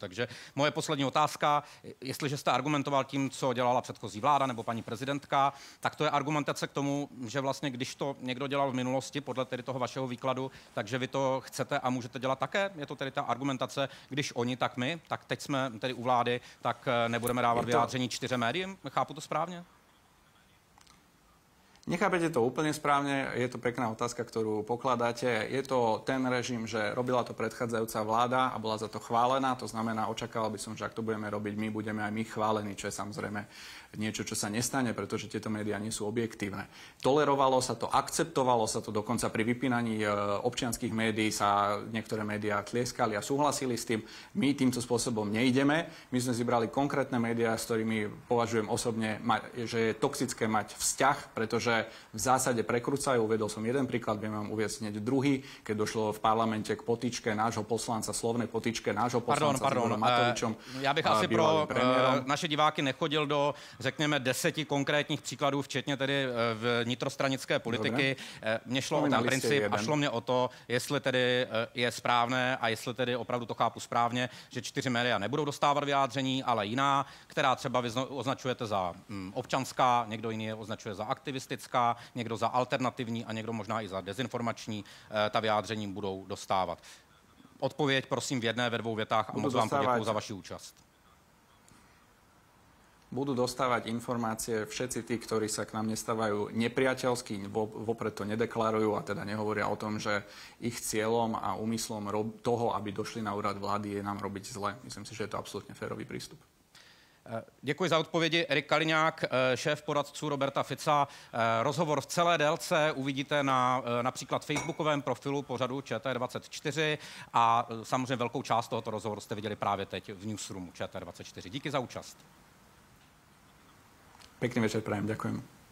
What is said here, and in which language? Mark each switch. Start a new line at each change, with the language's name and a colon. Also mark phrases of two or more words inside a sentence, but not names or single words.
Czech: Takže moje poslední otázka, jestliže jste argumentoval tím, co dělala předchozí vláda nebo paní prezidentka, tak to je argumentace k tomu, že vlastně když to někdo dělal v minulosti, podle tedy toho vašeho výkladu, takže vy to chcete a můžete dělat také? Je to tedy ta argumentace, když oni, tak my, tak teď jsme tedy u vlády, tak nebudeme dávat vyjádření 4 médiím? Chápu to správně?
Slovak: Nechápete to úplne správne, je to pekná otázka, ktorú pokladáte. Je to ten režim, že robila to predchádzajúca vláda a bola za to chválená, to znamená, očakával by som, že ak to budeme robiť my, budeme aj my chválení, čo je samozrejme niečo, čo sa nestane, pretože tieto médiá nie sú objektívne. Tolerovalo sa to, akceptovalo sa to, dokonca pri vypínaní občianskych médií sa niektoré médiá tlieskali a súhlasili s tým. My týmto spôsobom nejdeme. My sme vybrali konkrétne médiá, s ktorými považujem osobne, že je toxické mať vzťah, pretože v zásade prekrúcajú. Uvedol som jeden príklad, viem vám uviesť hneď druhý, keď došlo v parlamente k potyčke nášho poslanca, slovnej potyčke nášho poslanca s Igorom Matovičom.
Czech: Já bych asi pro naše diváky nechodil do, řekněme, 10 konkrétních příkladů, včetně tedy vnitrostranické politiky. Mně šlo o ten princip a šlo mě o to, jestli tedy je správné a jestli tedy opravdu to chápu správně, že 4 média nebudou dostávat vyjádření, ale jiná, která třeba vy označujete za občanská, někdo jiný je označuje za aktivistická, někdo za alternativní a někdo možná i za dezinformační, ta vyjádření budou dostávat. Odpověď prosím v jedné, ve 2 větách a moc vám poděkuju za vaši účast.
Slovak: Budú dostávať informácie všetci tí, ktorí sa k nám nestávajú nepriateľsky, vopred to nedeklarujú a teda nehovoria o tom, že ich cieľom a úmyslom toho, aby došli na úrad vlády, je nám robiť zle. Myslím si, že je to absolútne férový prístup.
Czech: Děkuji za odpovědi. Erik Kaliňák, šéf poradců Roberta Fica. Rozhovor v celé délce uvidíte na například facebookovém profilu pořadu ČT24 a samozřejmě velkou část tohoto rozhovoru jste viděli právě teď v newsroomu ČT24. Díky za účast.
Slovak: Pekný večer prajem, ďakujem.